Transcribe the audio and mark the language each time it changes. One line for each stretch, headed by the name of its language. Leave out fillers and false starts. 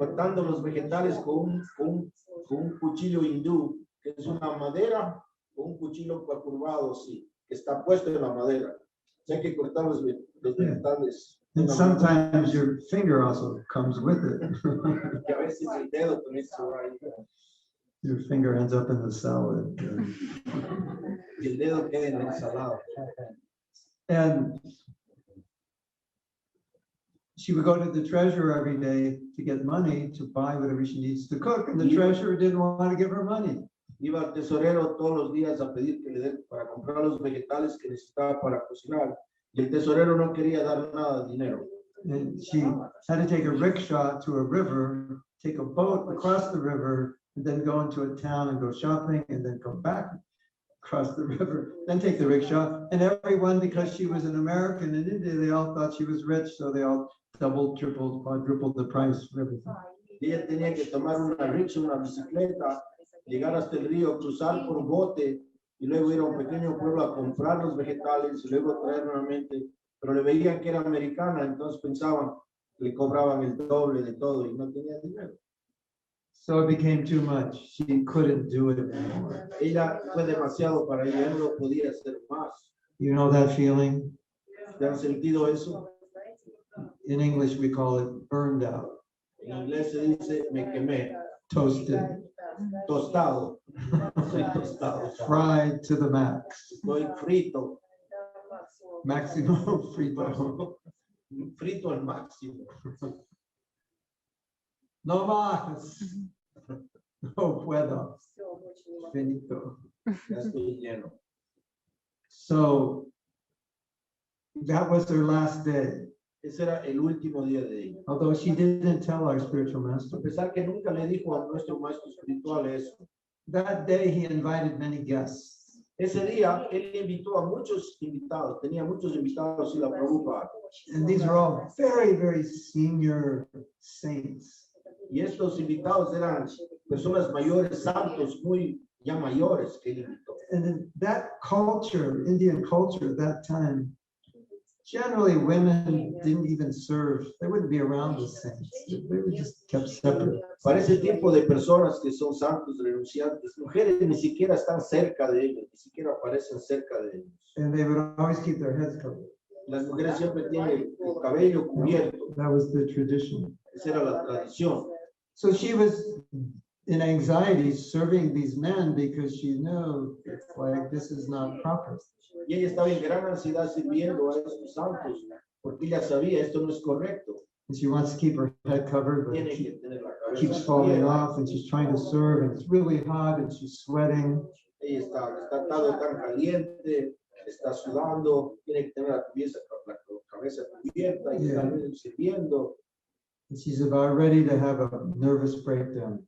Spanish: cortando los vegetales con un cuchillo hindú, que es una madera o un cuchillo curvado así, que está puesto en la madera. O sea, hay que cortar los vegetales.
English: and sometimes your finger also comes with it.
Spanish: Y a veces el dedo también se va ahí,
English: Your finger ends up in the salad.
Spanish: y el dedo queda en la ensalada.
English: And she would go to the treasurer every day to get money to buy whatever she needs to cook, and the treasurer didn't want to give her money.
Spanish: Iba al tesorero todos los días a pedir que le den para comprar los vegetales que necesitaba para cocinar, y el tesorero no quería dar nada de dinero.
English: And she had to take a rickshaw to a river, take a boat across the river, and then go into a town and go shopping, and then come back across the river, then take the rickshaw. And everyone, because she was an American in India, they all thought she was rich, so they all doubled, tripled, quadrupled the price for everything.
Spanish: Y ella tenía que tomar una rickshaw, una bicicleta, llegar hasta el río, cruzar por bote, y luego ir a un pequeño pueblo a comprar los vegetales, y luego traer nuevamente pero le veían que era americana, entonces pensaban que le cobraban el doble de todo y no tenía dinero.
English: So it became too much. She couldn't do it anymore.
Spanish: Ella fue demasiado para ella, no lo podía hacer más.
English: You know that feeling?
Spanish: ¿Ya han sentido eso?
English: In English, we call it burned out,
Spanish: En inglés se dice me quemé,
English: toasted,
Spanish: tostado. Soy tostado.
English: fried to the max,
Spanish: Estoy frito,
English: maximum
Spanish: frito. frito al máximo. No más. No puedo. Finito. Ya estoy lleno.
English: So that was her last day.
Spanish: Ese era el último día de ella.
English: Although she didn't tell our spiritual
Spanish: A
English: master.
Spanish: pesar que nunca le dijo a nuestro maestro espiritual eso.
English: That day he invited many guests.
Spanish: Ese día él invitó a muchos invitados, tenía muchos invitados y la Prabhupada.
English: And these are all very, very senior saints.
Spanish: Y estos invitados eran personas mayores, santos, muy ya mayores que él invitó.
English: And in that culture, Indian culture at that time, generally women didn't even serve. They wouldn't be around the saints. They were just kept separate.
Spanish: Para ese tipo de personas que son santos, renunciantes, mujeres ni siquiera están cerca de ellos, ni siquiera aparecen cerca de ellos.
English: And they would always keep their heads covered.
Spanish: Las mujeres siempre tienen el cabello cubierto.
English: That was the tradition.
Spanish: Esa era la tradición.
English: So she was in anxiety serving these men because she knew it's like this is not proper.
Spanish: Y ella estaba en gran ansiedad sirviendo a estos santos, porque ella sabía esto no es correcto.
English: And she wants to keep her head covered, but
Spanish: Tiene
English: it
Spanish: que tener la cabeza
English: keeps falling
Spanish: cubierta.
English: off, and she's trying to serve, and it's really hot, and she's sweating.
Spanish: Ella está todo tan caliente, está sudando, tiene que tener la cabeza cubierta y está sirviendo.
English: And she's about ready to have a nervous breakdown.